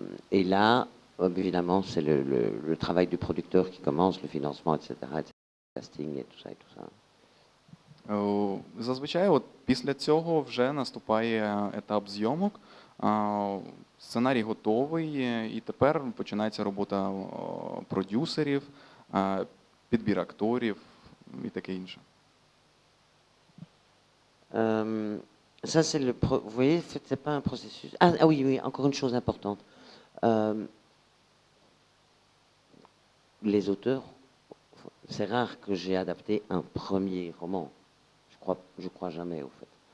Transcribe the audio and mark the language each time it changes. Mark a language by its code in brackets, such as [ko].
[fr] Et là, évidemment, c'est le travail du producteur qui commence, le financement, etc. casting et tout ça et tout ça. [uk] Зазвичай от після цього вже наступає етап зйомок. Сценарій готовий, і тепер починається робота продюсерів, підбір акторів і таке інше. [fr] Ça, c'est vous voyez, c'est pas un processus. Ah oui, oui, encore une chose importante. Les auteurs, c'est rare que j'ai adapté un premier roman. Je crois jamais, au fait.